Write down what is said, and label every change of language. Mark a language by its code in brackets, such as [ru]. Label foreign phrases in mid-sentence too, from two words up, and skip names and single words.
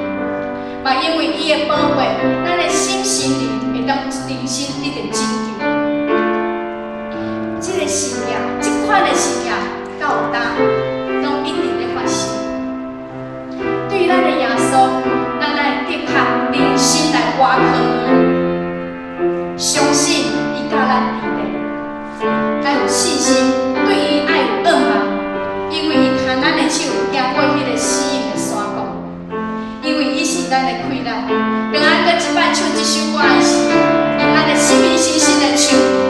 [nan] 嘛，因为伊的保护，咱的心心灵会当重新得到拯救。这个信仰，这款的信仰，到有当，拢一定会发生。对于咱的耶稣，咱来的确认心来倚靠伊，相信伊甲咱伫咧，要有信心，对伊要有仰望，因为伊牵咱的手行过迄个死荫的山谷，因为伊是咱的溃烂。让咱搁一摆唱这首歌的时，用咱的心灵信心来唱。